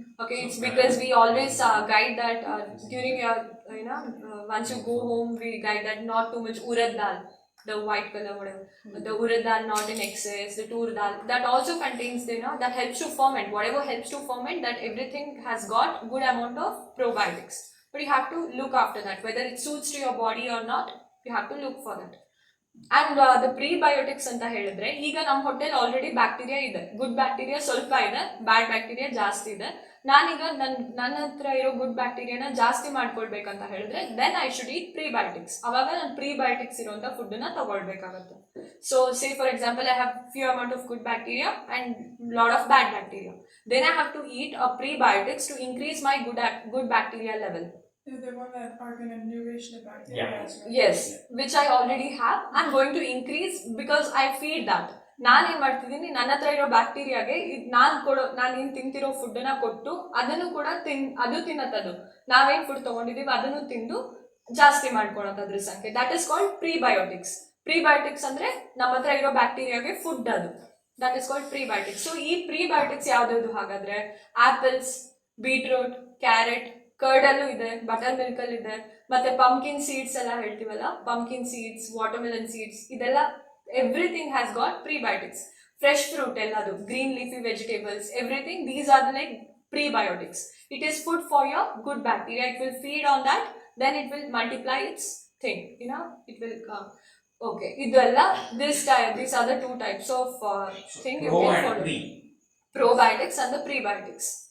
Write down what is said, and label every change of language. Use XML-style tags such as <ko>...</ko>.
<en>Okay, it's because we always guide that during your, once you go home, we guide that not too much urad dal, the white color, whatever, the urad dal not in excess, the tur dal, that also contains, that helps to ferment, whatever helps to ferment, that everything has got good amount of probiotics. But you have to look after that, whether it suits to your body or not, you have to look for that.</en> <kn>And the prebiotics ಅಂತ ಹೇಳಿದ್ರೆ, ಈಗ ನಮ್ಮ ಹೊಟ್ಟೆಲಿ already bacteria ಇದೆ, good bacteria ಸ್ವಲ್ಪ ಇದೆ, ಬ್ಯಾಡ್ bacteria ಜಾಸ್ತಿ ಇದೆ. ನಾನೀಗ ನನ್ನ ಹತ್ರ ಇರೋ ಗುಡ್ ಬ್ಯಾಕ್ಟೀರಿಯಾನ ಜಾಸ್ತಿ ಮಾಡ್ಕೊಳ್ಬೇಕಂತ ಹೇಳಿದ್ರೆ</kn> <en>Then I should eat prebiotics.</en> <kn>ಅವಾಗ ನಾನು ಪ್ರೀಬಯೋಟಿಕ್ಸ್ ಇರುವಂತ ಫುಡ್ ನ ತಗೊಳ್ಬೇಕಾಗುತ್ತೆ.</kn> <en>So say for example, I have few amount of good bacteria and lot of bad bacteria. Then I have to eat a prebiotics to increase my good bacteria level. The one that are going to nourish the bacteria as well. Yes, which I already have. I'm going to increase because I feed that.</en> <kn>ನಾನೇನ್ ಮಾಡ್ತಿದ್ದೀನಿ, ನನ್ನ ಹತ್ರ ಇರೋ ಬ್ಯಾಕ್ಟೀರಿಯಾಗೆ ನಾನು ಏನ್ ತಿಂತಿರೋ food ನ ಕೊಟ್ಟು ಅದನ್ನು ಕೂಡ ಅದು ತಿನ್ನತ್ತದು. ನಾವೇನ್ ಫುಡ್ ತಗೊಂಡಿದೀವಿ ಅದನ್ನು ತಿಂದು ಜಾಸ್ತಿ ಮಾಡ್ಕೊಳತ್ತದ್ರ ಸಂಖ್ಯೆ.</kn> <en>That is called prebiotics.</en> <kn>Prebiotics ಅಂದ್ರೆ ನಮ್ಮ ಹತ್ರ ಇರೋ ಬ್ಯಾಕ್ಟೀರಿಯಾಗೆ ಫುಡ್ ಅದು.</kn> <en>That is called prebiotics.</en> <kn>So ಈ ಪ್ರೀಬಯೋಟಿಕ್ಸ್ ಯಾವ್ದು ಹಾಗಾದ್ರೆ, ಆಪಲ್ಸ್, ಬೀಟ್ರೂಟ್, ಕ್ಯಾರೆಟ್, ಕರ್ಡ್ ಅಲ್ಲೂ ಇದೆ, ಬಟರ್ ಮಿಲ್ಕ್ ಅಲ್ಲಿ ಇದೆ, ಮತ್ತೆ ಪಂಪ್ಕಿನ್ ಸೀಡ್ಸ್ ಎಲ್ಲ ಹೇಳ್ತೀವಲ್ಲ, ಪಂಪ್ಕಿನ್ ಸೀಡ್ಸ್, ವಾಟರ್ಮೆಲನ್ ಸೀಡ್ಸ್, ಇದೆಲ್ಲ</kn> <en>Everything has got prebiotics. Fresh fruit ಎಲ್ಲದು, green leafy vegetables, everything, these are like prebiotics. It is food for your good bacteria. It will feed on that, then it will multiply its thing, it will okay, ಇದೆಲ್ಲ these are the two types of thing you can follow. Probiotics and the prebiotics.</en>